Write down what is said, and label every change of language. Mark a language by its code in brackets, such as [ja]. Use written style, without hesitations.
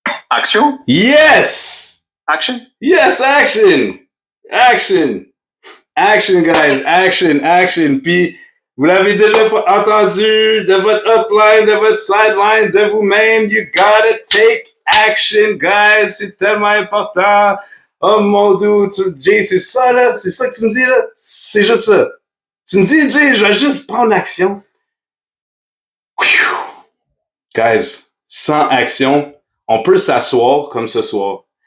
[en] Action? Yes! Action? Yes, action! Action, guys. Action. [fr] Puis, vous l'avez déjà entendu de votre upline, de votre sideline, de vous-même. [en] You gotta take action, guys. [fr] C'est tellement important. Oh mon Dieu, Jay, c'est ça, là? C'est ça que tu me dis, là? C'est juste ça. Tu me dis, Jay, je vais juste prendre l'action. Guys, sans action, on peut s'asseoir comme ce soir.